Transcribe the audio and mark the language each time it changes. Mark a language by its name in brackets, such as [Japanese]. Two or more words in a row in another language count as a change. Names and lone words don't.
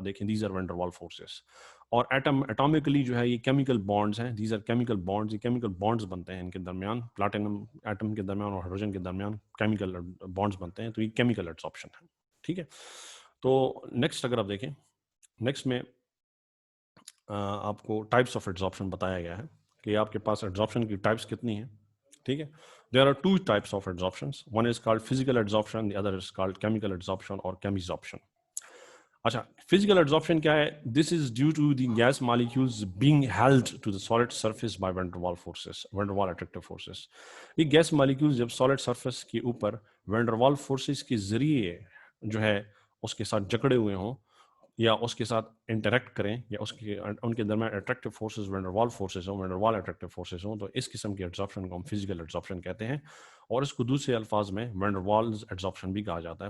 [Urdu] آپ دیکھیں [English] these are van der Waals forces. [Urdu] اور ایٹامکلی جو ہے یہ کیمیکل بانڈز ہیں, [English] these are chemical bonds, [Urdu] یہ [English] chemical bonds [Urdu] بنتے ہیں ان کے درمیان, [English] platinum atom [Urdu] کے درمیان اور ہائیڈروجن کے درمیان [English] chemical bonds [Urdu] بنتے ہیں, تو یہ [English] chemical adsorption [Urdu] ہے. ٹھیک ہے. تو نیکسٹ اگر آپ دیکھیں, نیکسٹ میں آپ کو [English] types of adsorption [Urdu] بتایا گیا ہے کہ آپ کے پاس ایڈزارپشن کی ٹائپس کتنی ہیں. ٹھیک ہے. [English] There are two types of adsorptions. One is called physical adsorption, the other is called chemical adsorption or chemisorption. اچھا, physical adsorption [Urdu] کیا ہے؟ [English] This is due to the gas molecules being held to the solid surface by van der Waals forces, van der Waals attractive forces. [Urdu] یہ گیس مالیکیولز جب [English] solid surface [Urdu] کے اوپر [English] van der Waals forces [Urdu] کے ذریعے جو ہے اس کے ساتھ جکڑے ہوئے ہوں یا اس کے ساتھ انٹریکٹ کریں یا اس کے ان کے درمیان [English] attractive forces van der Waals forces [Urdu] ہوں، [English] van der Waals attractive forces [Urdu] ہوں، تو اس قسم کی ایڈزارپشن کو ہم [English] physical adsorption [Urdu] کہتے ہیں. اور اس کو دوسرے الفاظ میں [English] van der Waals adsorption [Urdu] بھی کہا جاتا ہے.